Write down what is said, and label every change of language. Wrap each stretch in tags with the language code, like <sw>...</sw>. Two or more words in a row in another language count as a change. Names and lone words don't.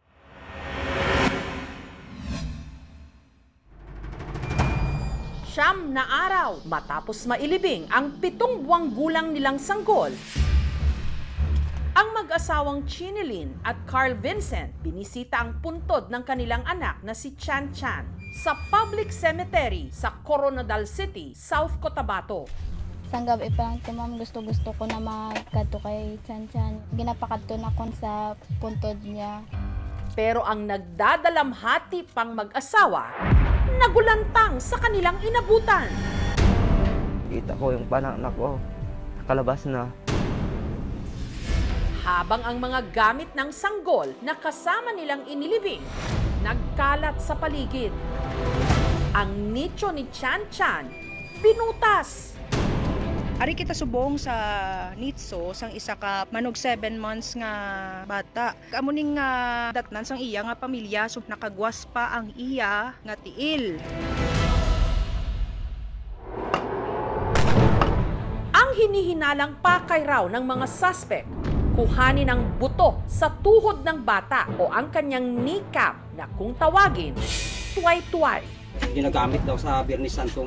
<tl>Siyam na araw matapos mailibing ang 7 buwang gulang nilang sanggol, ang mag-asawang Chinilyn at Carl Vincent binisita ang puntod ng kanilang anak na si Chan Chan sa</tl> <en>public cemetery</en> <tl>sa Coronadal City, South Cotabato.</tl> <hil>Sang gabi pa lang ma'am, gusto ko na magkadto kay Chan Chan. Ginapakadto na kon sa puntod niya.</hil> <tl>Pero ang nagdadalamhati pang mag-asawa, nagulantang sa kanilang inabutan. Kita ko yung pananak ko, nakalabas na. Habang ang mga gamit ng sanggol na kasama nilang inilibing, nagkalat sa paligid. Ang nicho ni Chan Chan, binutas.</tl> <hil>Ari kita subong sa nitso sang isa ka manog 7 months nga bata. Amuning nga datnan sang iya nga pamilya so nakagwas pa ang iya nga tiil.</hil> <tl>Ang hinihinalang pakay raw ng mga suspect, kuhanin ang buto sa tuhod ng bata o ang kanyang kneecap na kung tawagin, tuway-tuway. Ginagamit daw sa Biyernes Santo.</tl>